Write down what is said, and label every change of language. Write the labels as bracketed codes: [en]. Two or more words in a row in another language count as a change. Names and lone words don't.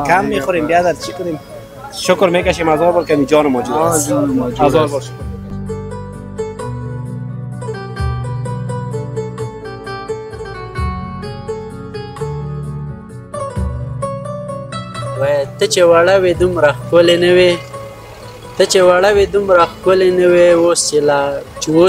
[fa] کم میخوریم بیادر چی کنیم. شکر میکشیم 1000 بار که جان موجود است. 1000 بار شکر. [ps] و ته چې وړه وې دومره ښکلې نه وې ته چې وړه وې دومره ښکلې نه وې اوس